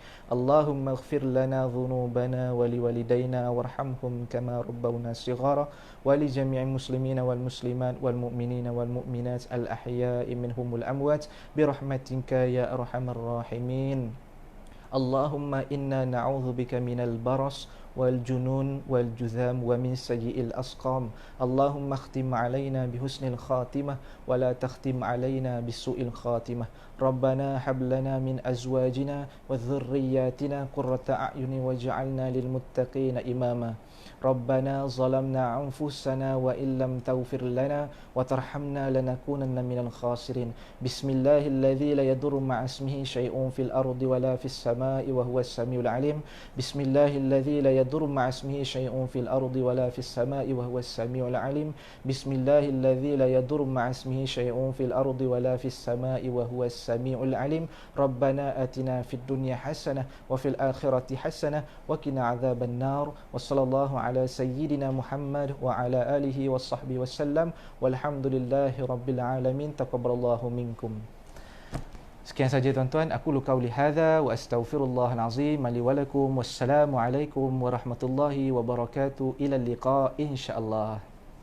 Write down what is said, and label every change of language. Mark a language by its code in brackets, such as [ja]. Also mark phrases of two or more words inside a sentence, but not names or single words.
[ar] اللهم اغفر لنا ذنوبنا ولوالدينا وارحمهم كما ربونا صغارا، ولجميع المسلمين والمسلمات والمؤمنين والمؤمنات الأحياء منهم والأموات برحمتك يا أرحم الراحمين. اللهم إنا نعوذ بك من البرص والجنون والجذام ومن سيئ الأسقام. اللهم اختم علينا بحسن الخاتمة ولا تختم علينا بسوء الخاتمة. ربنا هب لنا من أزواجنا وذرياتنا قرة أعين واجعلنا للمتقين إماما. ربنا ظلمنا أنفسنا وإن لم تغفر لنا وترحمنا لنكونن من الخاسرين. بسم الله الذي لا يضر مع اسمه شيء في الأرض ولا في السماء وهو السميع العليم. بسم الله الذي لا يضر مع اسمه شيء في الأرض ولا في السماء وهو السميع العليم. بسم الله الذي لا يضر مع اسمه شيء في الأرض ولا في السماء وهو السميع العليم. ربنا آتنا في الدنيا حسنة وفي الآخرة حسنة وقنا عذاب النار. وصلى الله على سيدنا محمد وعلى آله وصحبه وسلم، والحمد لله رب العالمين. تقبل الله منكم. [ms] Sekian saja tuan-tuan, [ar] أقول قولي هذا وأستغفر الله العظيم لي ولكم. والسلام عليكم ورحمة الله وبركاته. إلى اللقاء إن شاء الله.